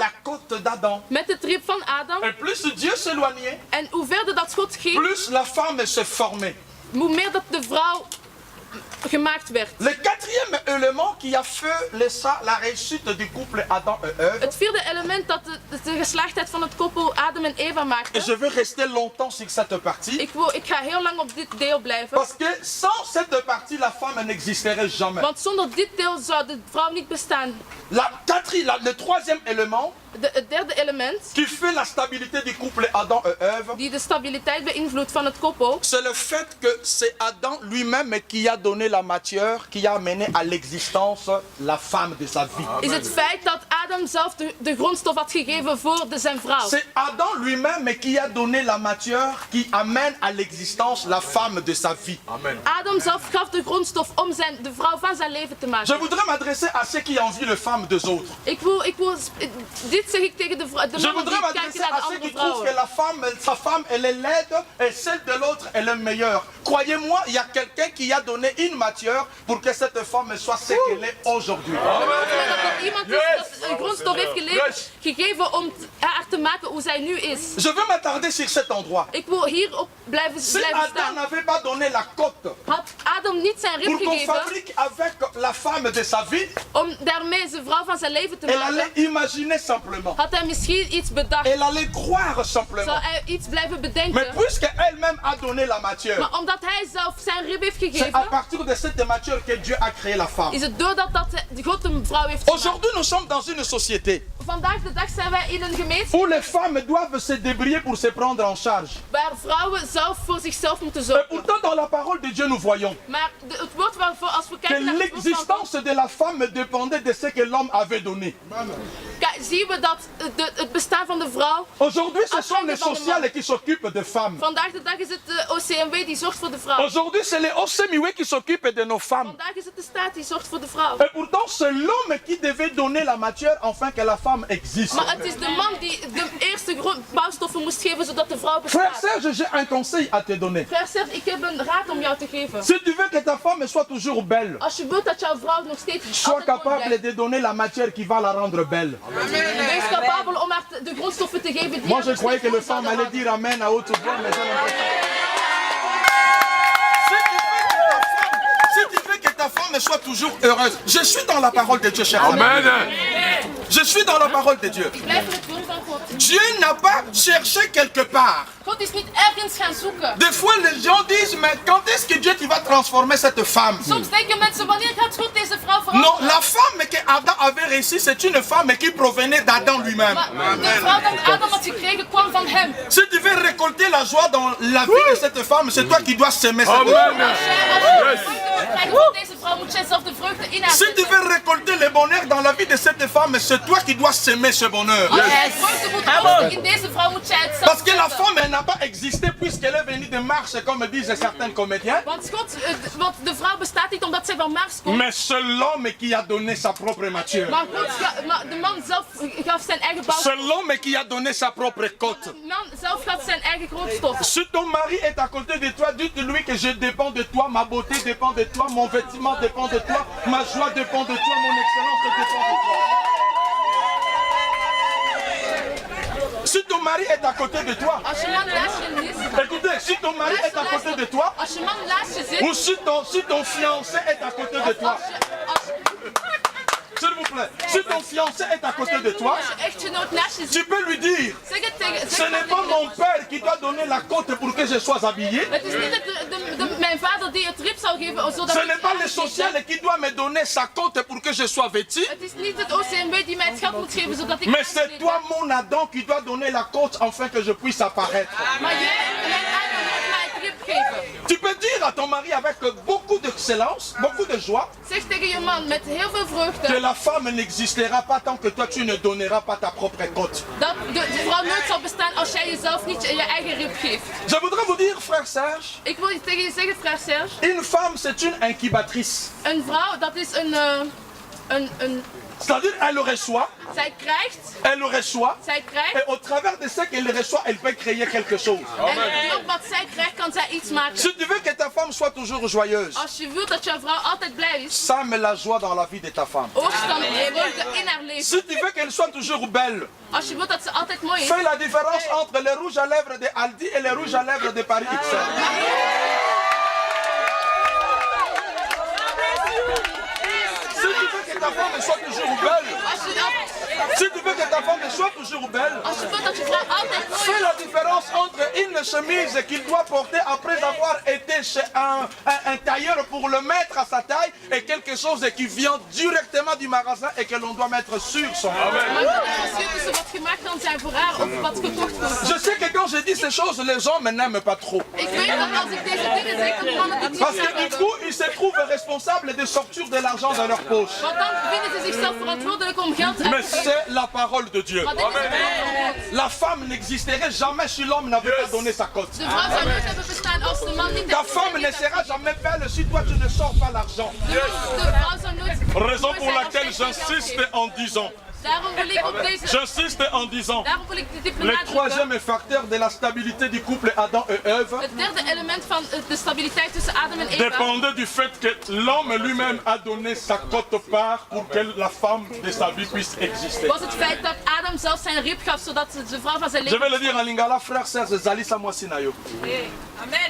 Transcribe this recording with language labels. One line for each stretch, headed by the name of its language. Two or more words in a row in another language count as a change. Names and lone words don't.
French: la côte d'Adam.
Dutch: met het rib van Adam.
French: Et plus Dieu s'éloignait,
Dutch: En hoe verder dat God ging,
French: plus la femme se formait.
Dutch: hoe meer dat de vrouw gemaakt werd.
French: Le quatrième élément qui a fait la réussite du couple Adam et Ève,
Dutch: Het vierde element dat de geslaagdheid van het koppel Adam en Eva
French: et
Dutch: maakte.
French: je veux rester longtemps sur cette partie,
Dutch: Ik ga heel lang op dit deel blijven.
French: parce que sans cette partie, la femme n'existerait jamais.
Dutch: Want zonder dit deel zou de vrouw niet bestaan.
French: Le troisième élément
Dutch: Het derde element,
French: qui fait la stabilité du couple Adam et Ève,
Dutch: die de stabiliteit beïnvloedt van het koppel,
French: c'est le fait que c'est Adam lui-même qui a donné la matière, qui a amené à l'existence la femme de sa vie.
Dutch: is het feit dat Adam zelf de grondstof had gegeven voor zijn vrouw.
French: C'est Adam lui-même qui a donné la matière qui amène à l'existence la femme de sa vie.
Dutch: Adam zelf gaf de grondstof om de vrouw van zijn leven te
French: Je
Dutch: maken.
French: voudrais m'adresser à ceux qui envient les femmes des autres.
Dutch: Dit zeg ik tegen de
French: Je
Dutch: mannen
French: voudrais
Dutch: die kijken
French: m'adresser
Dutch: naar
French: à
Dutch: de
French: ceux qui
Dutch: andere
French: trouvent que
Dutch: vrouwen.
French: sa femme, elle est laide et celle de l'autre, elle est meilleure. Croyez-moi, il y a quelqu'un qui a donné donné une matière pour que cette femme soit ce qu'elle est aujourd'hui.
Dutch: Dat er iemand is dat een grondstof heeft gegeven om haar te maken hoe zij nu is.
French: Je veux m'attarder sur cet endroit.
Dutch: Ik wil hierop blijven
French: Si Adam
Dutch: staan.
French: n'avait pas donné la cote
Dutch: Had Adam niet zijn
French: pour
Dutch: rib
French: qu'on
Dutch: gegeven
French: fabrique avec la femme de sa vie,
Dutch: om daarmee zijn vrouw van zijn leven te
French: elle allait
Dutch: maken,
French: imaginer simplement.
Dutch: had hij misschien iets bedacht.
French: Elle allait croire simplement.
Dutch: Zou hij iets blijven
French: Mais
Dutch: bedenken.
French: puisque elle-même a donné la matière,
Dutch: Maar omdat hij zelf zijn rib heeft
French: c'est à
Dutch: gegeven,
French: partir de cette matière que Dieu a créé la femme.
Dutch: is het doordat God een vrouw heeft gemaakt.
French: Aujourd'hui, nous sommes dans une société
Dutch: Vandaag de dag zijn wij in een gemeenschap
French: où les femmes doivent se débrouiller pour se prendre en charge.
Dutch: waar vrouwen zelf voor zichzelf moeten
French: Et
Dutch: zorgen.
French: pourtant, dans la parole de Dieu, nous voyons
Dutch: Maar het woord waarvoor, als we
French: que
Dutch: kijken naar het woord van God,
French: l'existence de la femme dépendait de ce que l'homme avait donné.
Dutch: zien we dat het bestaan van de vrouw.
French: Aujourd'hui, ce sont les sociales qui s'occupent des femmes.
Dutch: Vandaag de dag is het de OCMW die zorgt voor de vrouw.
French: Aujourd'hui, c'est les OCMW qui s'occupent de nos femmes.
Dutch: Vandaag is het de staat die zorgt voor de vrouw.
French: Et pourtant, c'est l'homme qui devait donner la matière afin que la femme existe.
Dutch: Maar het is de man die de eerste bouwstoffen moest geven zodat de vrouw
French: Frère
Dutch: bestaat.
French: Serge, j'ai un conseil à te donner. Frère Serge,
Dutch: ik heb een raad om jou te geven.
French: Si tu veux que ta femme soit toujours belle,
Dutch: Als je wilt dat jouw vrouw nog steeds
French: sois
Dutch: altijd mooi
French: capable
Dutch: blijft,
French: de donner la matière qui va la rendre belle.
Dutch: wees capabel om haar de grondstoffen te geven die
French: Moi,
Dutch: haar
French: je
Dutch: nog
French: croyais
Dutch: steeds
French: que les
Dutch: mooi
French: femmes
Dutch: zouden
French: allaient dire Amen à haute voix, mais j'ai l'impression. Si tu veux que ta femme soit toujours heureuse, je suis dans la parole de Dieu, cher ami. Je suis dans la parole de Dieu.
Dutch: Ik blijf in het woord van God.
French: Dieu n'a pas cherché quelque part.
Dutch: God is niet ergens gaan zoeken.
French: Des fois, les gens disent, mais quand est-ce que Dieu va transformer cette femme?
Dutch: Soms denken mensen, wanneer gaat God deze vrouw
French: Non,
Dutch: veranderen?
French: la femme que Adam avait réussi, c'est une femme qui provenait d'Adam lui-même.
Dutch: Maar de vrouw dat Adam had gekregen kwam van hem.
French: Si tu veux récolter la joie dans la vie de cette femme, c'est toi qui dois s'aimer cette femme.
Dutch: Als jij vreugde wilt krijgen van deze vrouw, moet jij zelf de vreugde in haar
French: Si tu
Dutch: zetten.
French: veux récolter le bonheur dans la vie de cette femme, c'est toi qui dois s'aimer ce bonheur.
Dutch: Als jij vreugde moet oogsten in deze vrouw, moet jij het zelf
French: Parce que la
Dutch: zetten.
French: femme, elle n'a pas existé puisqu'elle est venue de Mars, comme disent certains comédiens.
Dutch: Want de vrouw bestaat niet omdat zij van Mars komt.
French: Mais c'est l'homme qui a donné sa propre matière.
Dutch: Maar de man zelf gaf zijn eigen bouw.
French: C'est l'homme qui a donné sa propre cote.
Dutch: De man zelf gaf zijn eigen grondstof.
French: Si ton mari est à côté de toi, dites-lui que je dépends de toi, ma beauté dépend de toi, mon vêtement dépend de toi, ma joie dépend de toi, mon excellence dépend de toi. Si ton mari est à côté de toi,
Dutch: Als je man naast je zit,
French: écoutez, si ton mari est à côté de toi,
Dutch: als je man naast je zit,
French: ou si ton fiancé est à côté de toi, s'il vous plaît, si ton fiancé est à côté de toi,
Dutch: als je echtgenoot naast je
French: tu
Dutch: zit,
French: peux lui dire,
Dutch: zeg het tegen,
French: ce
Dutch: zeg
French: n'est
Dutch: maar
French: pas
Dutch: tegen
French: mon père qui doit donner la cote pour que je sois habillé.
Dutch: het is niet mijn vader die het rib zou geven zodat
French: Ce
Dutch: ik
French: n'est pas le
Dutch: aangekleed ben.
French: social qui doit me donner sa cote pour que je sois vêtu.
Dutch: Het is niet het OCMW die mij het geld moet geven zodat ik
French: Mais c'est
Dutch: aangekleed
French: toi,
Dutch: ben.
French: mon Adam, qui doit donner la cote afin que je puisse apparaître.
Dutch: Maar jij, mijn Adam, moet mij het rib geven.
French: Tu peux dire à ton mari avec beaucoup d'excellence, beaucoup de joie,
Dutch: Zeg tegen je man met heel veel
French: que
Dutch: vreugde
French: la femme n'existera pas tant que toi tu ne donneras pas ta propre cote.
Dutch: dat de vrouw nooit zal bestaan als jij jezelf niet je eigen rib geeft.
French: Je voudrais vous dire, frère Serge,
Dutch: Ik wil je tegen je zeggen,
French: frère Serge, une femme c'est une incubatrice.
Dutch: een vrouw dat is een
French: C'est-à-dire elle reçoit,
Dutch: zij krijgt,
French: et
Dutch: krijgt
French: au travers de ce qu'elle reçoit, elle peut créer quelque chose.
Dutch: en door wat zij krijgt kan zij iets maken.
French: Si tu veux que ta femme soit toujours joyeuse,
Dutch: Als je wilt dat jouw vrouw altijd blij is,
French: sème la joie dans la vie de ta femme.
Dutch: oogst dan vreugde in haar leven.
French: Si tu veux qu'elle soit toujours belle,
Dutch: Als je wilt dat ze altijd mooi is,
French: fais la différence entre les rouges à lèvres de Aldi et les rouges à lèvres de Paris XL. Si tu veux que ta femme soit toujours belle, si tu veux que ta femme soit toujours belle,
Dutch: als je wilt dat je vrouw altijd mooi
French: fais
Dutch: is,
French: la différence entre une chemise qu'il doit porter après avoir été chez un tailleur pour le mettre à sa taille et quelque chose qui vient directement du magasin et que l'on doit mettre sur son corps.
Dutch: maar dat het verschil tussen wat gemaakt kan zijn voor haar of wat gekocht wordt.
French: Je sais que quand je dis ces choses, les gens me n'aiment pas trop.
Dutch: Ik weet dat als ik deze dingen zeg, dat mannen dit niet
French: Parce que du
Dutch: hebben.
French: coup, ils se trouvent responsables de sortir de l'argent dans leur poche.
Dutch: Want dan vinden ze zichzelf verantwoordelijk om geld uit
French: Mais
Dutch: te geven.
French: c'est la parole de Dieu.
Dutch: Maar dit is het woord van God.
French: La femme n'existerait jamais si l'homme n'avait pas donné sa cote.
Dutch: De vrouw zou nooit hebben bestaan als de man niet
French: Ta femme ne sera jamais belle si toi tu ne sors pas l'argent.
Dutch: De vrouw zou nooit
French: Raison pour
Dutch: mooi zijn als
French: laquelle
Dutch: zij geen geld
French: j'insiste
Dutch: geeft.
French: en disant,
Dutch: Daarom wil ik op deze...
French: J'insiste en disant,
Dutch: Daarom wil ik dit
French: le
Dutch: benadrukken.
French: troisième facteur de la stabilité du couple Adam et Ève
Dutch: Het derde element van de stabiliteit tussen Adam en Eva
French: dépendait du fait que l'homme lui-même a donné sa quote-part pour que la femme de sa vie puisse exister.
Dutch: was het feit dat Adam zelf zijn rib gaf zodat de vrouw van zijn
French: Je
Dutch: leven...
French: vais le dire en lingala, frère, sœur,
Lingala: Zali Samwasinayo.
French: Amen.